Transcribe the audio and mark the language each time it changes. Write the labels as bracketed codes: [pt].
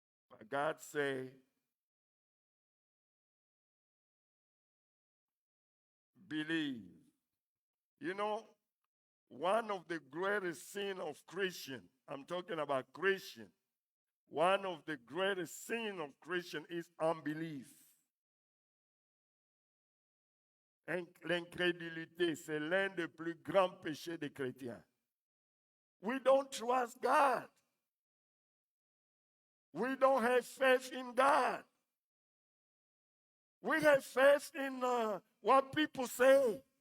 [en] But God say, believe. You know, one of the greatest sin of Christian, I'm talking about Christian, one of the greatest sin of Christian is unbelief. [fr] L'incrédulité, c'est l'un des plus grands péchés des chrétiens. [en] We don't trust God. We don't have faith in God. We have faith in what people say.